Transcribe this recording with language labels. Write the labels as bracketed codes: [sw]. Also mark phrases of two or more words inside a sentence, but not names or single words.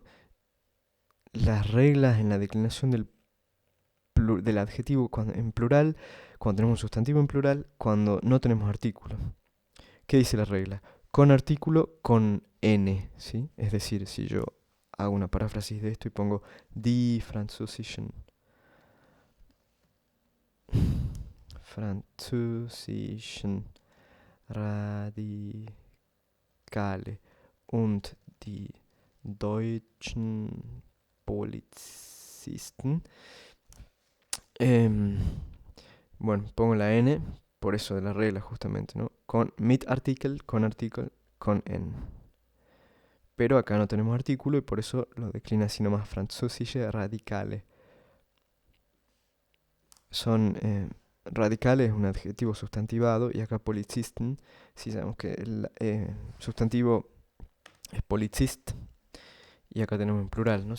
[es] Las reglas en la declinación del adjetivo en plural, cuando tenemos un sustantivo en plural, cuando no tenemos artículo. ¿Qué dice la regla? Con artículo, con n, ¿sí? Es decir, si yo hago una paráfrasis de esto y pongo [de] die Französischen Radikale und die deutschen Polizisten. [es] Em, bueno, pongo la N, por eso de la regla justamente, ¿no? [de] Mit artikel, [es] con N. Pero acá no tenemos artículo y por eso lo declina así nomás, [de] Französische Radikale. [es] Son radicales, un adjetivo sustantivado, y acá Polizisten, si sabemos que el sustantivo es Polizist, y acá tenemos en plural, ¿no?